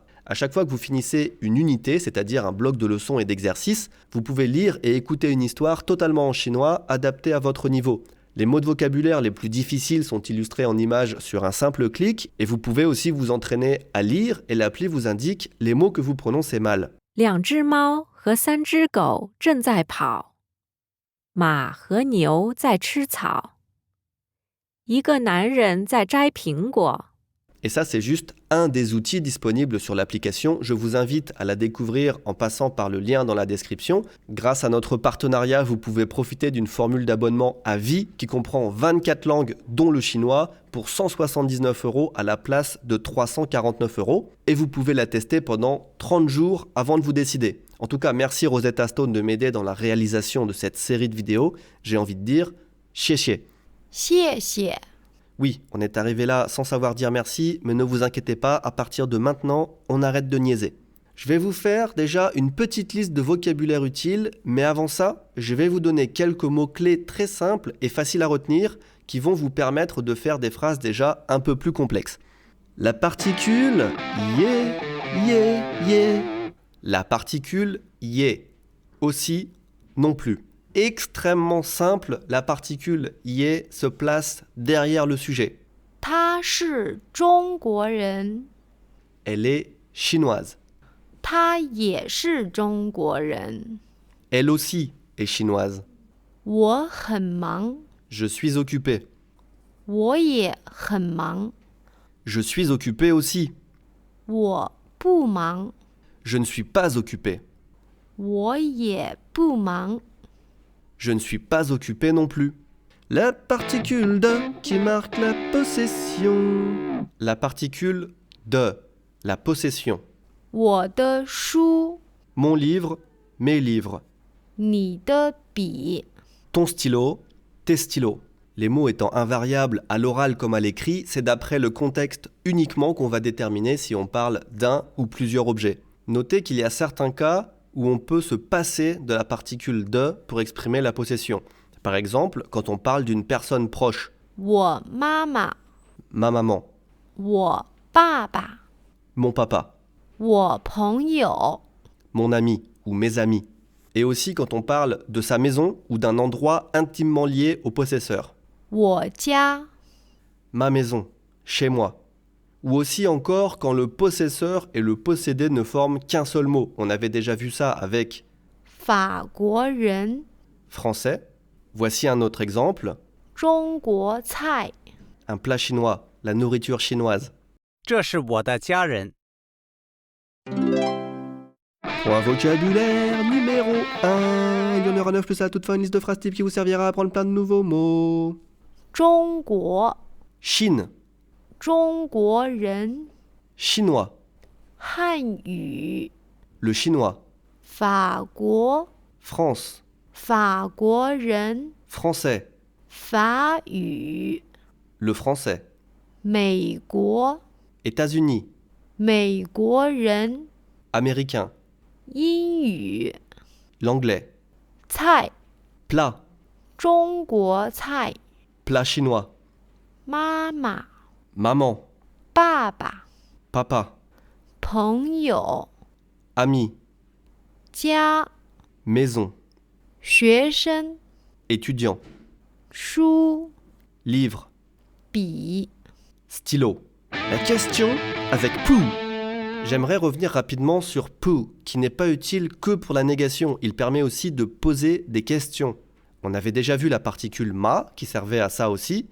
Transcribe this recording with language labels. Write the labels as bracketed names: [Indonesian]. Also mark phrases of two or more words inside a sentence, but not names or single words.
[French] À chaque fois que vous finissez une unité, c'est-à-dire un bloc de leçons et d'exercices, vous pouvez lire et écouter une histoire totalement en chinois, adaptée à votre niveau. Les mots de vocabulaire les plus difficiles sont illustrés en images sur un simple clic et vous pouvez aussi vous entraîner à lire et l'appli vous indique les mots que vous prononcez mal. [Chinese] 2 只猫和3只狗正在跑，马和牛在吃草，一个男人在摘苹果。 [French] Et ça, c'est juste un des outils disponibles sur l'application. Je vous invite à la découvrir en passant par le lien dans la description. Grâce à notre partenariat, vous pouvez profiter d'une formule d'abonnement à vie qui comprend 24 langues, dont le chinois, pour 179 € à la place de 349 €. Et vous pouvez la tester pendant 30 jours avant de vous décider. En tout cas, merci Rosetta Stone de m'aider dans la réalisation de cette série de vidéos. J'ai envie de dire, [Chinese] 谢谢. 谢谢。 [French] Oui, on est arrivé là sans savoir dire merci, mais ne vous inquiétez pas, à partir de maintenant, on arrête de niaiser. Je vais vous faire déjà une petite liste de vocabulaire utile, mais avant ça, je vais vous donner quelques mots-clés très simples et faciles à retenir qui vont vous permettre de faire des phrases déjà un peu plus complexes. La particule ye. La particule ye. Aussi, non plus. Extrêmement simple, la particule ye se place derrière le sujet. [Chinese] 他是中国人， [French] Elle est chinoise. [Chinese] 他也是中国人。 [French] Elle aussi est chinoise. [Chinese] 我很忙， [French] Je suis occupé. [Chinese] 我也很忙。 [French] Je suis occupé aussi. [Chinese] 我不忙， [French] Je ne suis pas occupé. [Chinese] 我也不忙。 [French] Je ne suis pas occupé non plus. La particule de qui marque la possession. La particule de, la possession. [Chinese] 我的书， [French] Mon livre, mes livres. [Chinese] 你的笔， [French] Ton stylo, tes stylos. Les mots étant invariables à l'oral comme à l'écrit, c'est d'après le contexte uniquement qu'on va déterminer si on parle d'un ou plusieurs objets. Notez qu'il y a certains cas où on peut se passer de la particule de pour exprimer la possession. Par exemple, quand on parle d'une personne proche. [Chinese] 我妈妈， [French] Ma maman, [Chinese] 我爸爸， [French] mon papa, [Chinese] 我朋友， [French] mon ami ou mes amis. Et aussi quand on parle de sa maison ou d'un endroit intimement lié au possesseur. [Chinese] 我家， [French] Ma maison, chez moi. Ou aussi encore quand le possesseur et le possédé ne forment qu'un seul mot. On avait déjà vu ça avec [Chinese] 法国人， [French] français. Voici un autre exemple. [Chinese] 中国菜， [French] Un plat chinois, la nourriture chinoise. [Chinese] 这是我的家人。 [French] Point vocabulaire numéro 1. Il y en aura 9 plus à toute fin une liste de phrases types qui vous servira à apprendre plein de nouveaux mots. [Chinese] 中国 [French] Chine, [Chinese] 中国人 [French] chinois, [Chinese] 汉语 [French] le chinois, [Chinese] 法国 [French] France, [Chinese] 法国人 [French] français, [Chinese] 法语 [French] le français, [Chinese] 美国 [French] États-Unis, [Chinese] 美国人 [French] américain, [Chinese] 英语 [French] l'anglais, [Chinese] 菜 [French] plat, [Chinese] 中国菜 [French] plat chinois, [Chinese] 妈妈 [French] maman, [Chinese] 爸爸 [French] papa, [Chinese] 朋友 [French] ami, [Chinese] 家 [French] maison, [Chinese] 学生 [French] étudiant, [Chinese] 书 [French] livre, [Chinese] 笔 [French] stylo. La question avec pou. J'aimerais revenir rapidement sur pou, qui n'est pas utile que pour la négation. Il permet aussi de poser des questions. On avait déjà vu la particule ma, qui servait à ça aussi.